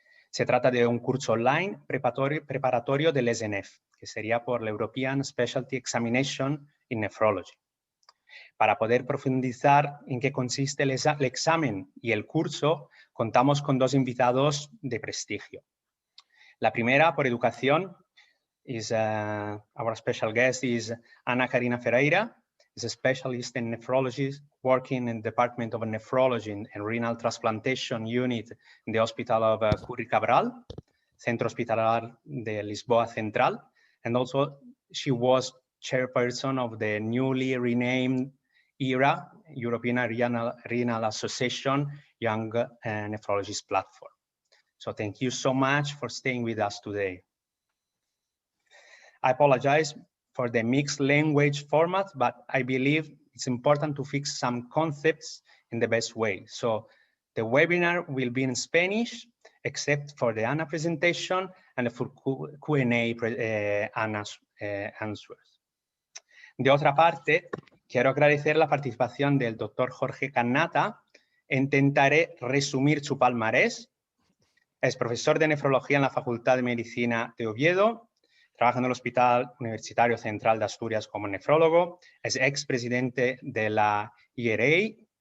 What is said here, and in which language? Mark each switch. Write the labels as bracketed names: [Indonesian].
[Spanish] Se trata de un curso online preparatorio del ESENeph, que sería por la European Specialty Examination in Nephrology. Para poder profundizar en qué consiste el examen y el curso, contamos con dos invitados de prestigio. La primera, por educación, [English] our special guest is Ana Karina Ferreira, is a specialist in nephrology, working in the Department of Nephrology and Renal Transplantation Unit in the Hospital of Curri Cabral, Centro Hospitalar de Lisboa Central, and also she was chairperson of the newly renamed ERA, European Renal Association Young Nephrologist Platform. So thank you so much for staying with us today. I apologize for the mixed language format, but I believe it's important to fix some concepts in the best way. So the webinar will be in Spanish, except for the Ana presentation and for Q&A Ana's answers. [Spanish] De otra parte, quiero agradecer la participación del doctor Jorge Cannata. Intentaré resumir su palmarés. Es profesor de nefrología en la Facultad de Medicina de Oviedo. Trabaja en el Hospital Universitario Central de Asturias como nefrólogo. Es expresidente de la ERA